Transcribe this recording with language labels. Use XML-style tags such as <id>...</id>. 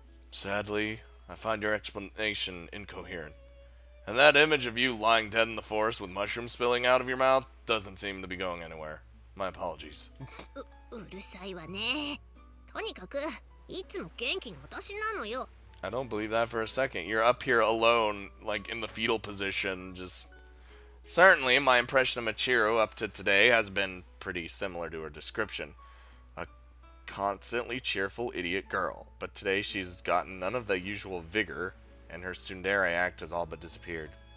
<en>Sadly, I find your explanation incoherent. And that image of you lying dead in the forest with mushrooms spilling out of your mouth doesn't seem to be going anywhere. My apologies.</en> <ja>うるさいわね。とにかくいつも元気な私なのよ。</ja> <en>I don't believe that for a second. You're up here alone, like in the fetal position, just... Certainly, my impression of Michiru up to today has been pretty similar to her description. A constantly cheerful idiot girl. But today she's gotten none of the usual vigor, and her tsundere act has all but disappeared.</en>